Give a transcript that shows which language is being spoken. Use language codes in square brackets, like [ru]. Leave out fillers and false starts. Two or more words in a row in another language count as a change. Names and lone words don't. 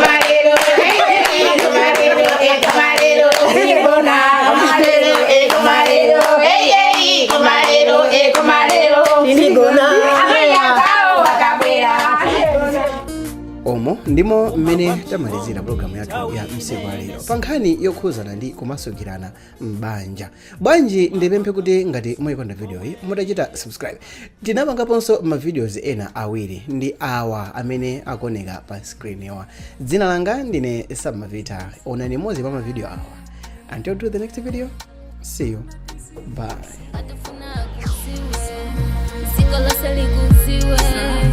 [ny] omo ndimo mmene tamalizira programu yathu ya msiku alero pa nkhani yokhuzana ndi kumasukirana m'banja bwanji ndipemphe kuti ngati muyikonda video iyi mutachita subscribe tinapangaponso ma videos ena awiri ndi awa amene akuoneka pa screen yawa dzina langa ndine Samavita onani mozi pa ma video awa [en] until to the next video see you bye.